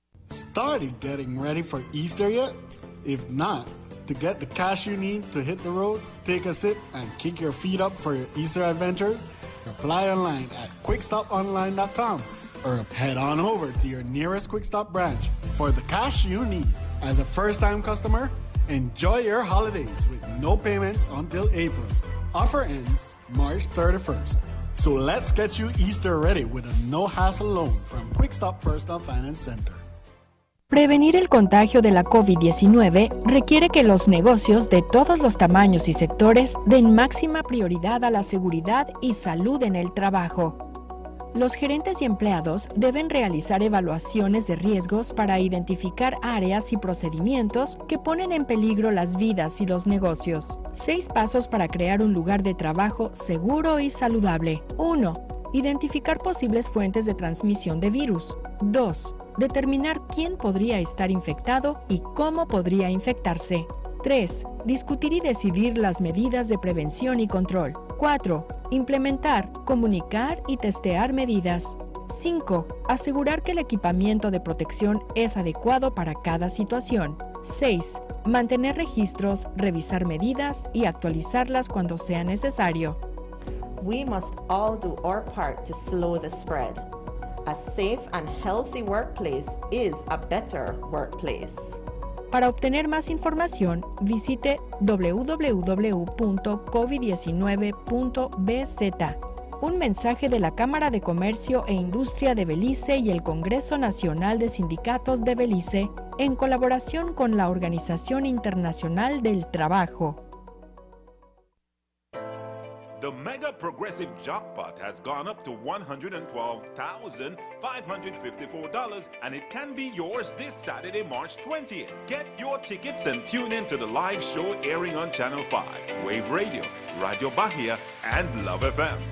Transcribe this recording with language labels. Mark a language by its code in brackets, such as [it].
[en] Started getting ready for Easter yet? If not, to get the cash you need to hit the road, take a sip, and kick your feet up for your Easter adventures, apply online at quickstoponline.com or head on over to your nearest Quick Stop branch for the cash you need. As a first-time customer, enjoy your holidays with no payments until April. Offer ends March 31st. So let's get you Easter ready with a no-hassle loan from Quick Stop Personal Finance Center. [es] Prevenir el contagio de la COVID-19 requiere que los negocios de todos los tamaños y sectores den máxima prioridad a la seguridad y salud en el trabajo. Los gerentes y empleados deben realizar evaluaciones de riesgos para identificar áreas y procedimientos que ponen en peligro las vidas y los negocios. 6 pasos para crear un lugar de trabajo seguro y saludable. 1. Identificar posibles fuentes de transmisión de virus. 2. Determinar quién podría estar infectado y cómo podría infectarse. 3. Discutir y decidir las medidas de prevención y control. 4. Implementar, comunicar y testear medidas. 5. Asegurar que el equipamiento de protección es adecuado para cada situación. 6. Mantener registros, revisar medidas y actualizarlas cuando sea necesario. [en] We must all do our part to slow the spread. A safe and healthy workplace is a better workplace. [es] Para obtener más información, visite www.covid19.bz. Un mensaje de la Cámara de Comercio e Industria de Belice y el Congreso Nacional de Sindicatos de Belice, en colaboración con la Organización Internacional del Trabajo. [en] The Mega Progressive Jackpot has gone up to $112,554, and it can be yours this Saturday, March 20th. Get your tickets and tune in to the live show airing on Channel 5, Wave Radio, Radio Bahia, and Love FM.